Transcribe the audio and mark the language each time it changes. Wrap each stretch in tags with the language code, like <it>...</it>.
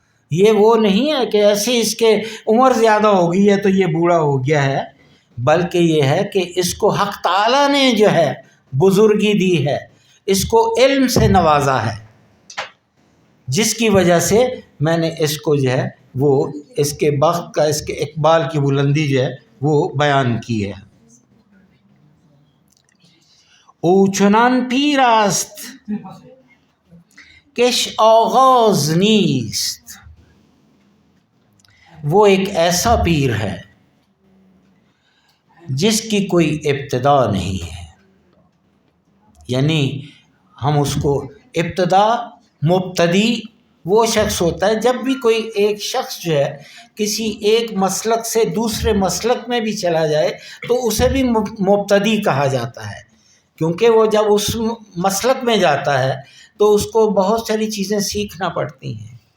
<ur>یہ وہ نہیں ہے کہ ایسے اس کے عمر زیادہ ہو گئی ہے تو یہ بوڑھا ہو گیا ہے، بلکہ یہ ہے کہ اس کو حق تعالیٰ نے جو ہے بزرگی دی ہے، اس کو علم سے نوازا ہے، جس کی وجہ سے میں نے اس کو جو ہے وہ اس کے بخت کا، اس کے اقبال کی بلندی جو ہے وہ بیان کی ہے.</ur> <fa>او چنان پیر است کش آغاز نیست.</fa> <ur>وہ ایک ایسا پیر ہے جس کی کوئی ابتدا نہیں ہے. یعنی ہم اس کو ابتدا، مبتدی وہ شخص ہوتا ہے جب بھی کوئی ایک شخص جو ہے کسی ایک مسلک سے دوسرے مسلک میں بھی چلا جائے تو اسے بھی مبتدی کہا جاتا ہے، کیونکہ وہ جب اس مسلک میں جاتا ہے تو اس کو بہت ساری چیزیں سیکھنا پڑتی ہیں.</ur>